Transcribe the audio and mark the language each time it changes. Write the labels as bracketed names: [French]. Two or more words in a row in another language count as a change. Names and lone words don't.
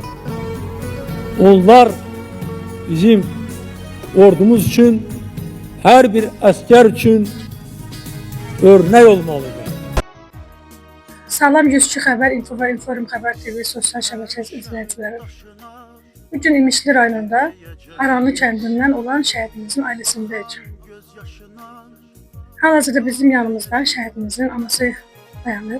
[Turkish] Onlar bizim ordumuz için, her bir asker için örnek olmalıdır. [Azerbaijani] Salam 102 xəbər, info və inform xəbər TV sosial şəbəkə izləyiciləri. Bugün İmişli rayonunda Aranlı kəndindən olan şəhidimizin ailəsindəyik. Hal-hazırda bizim yanımızda şəhidimizin anası dayanıb.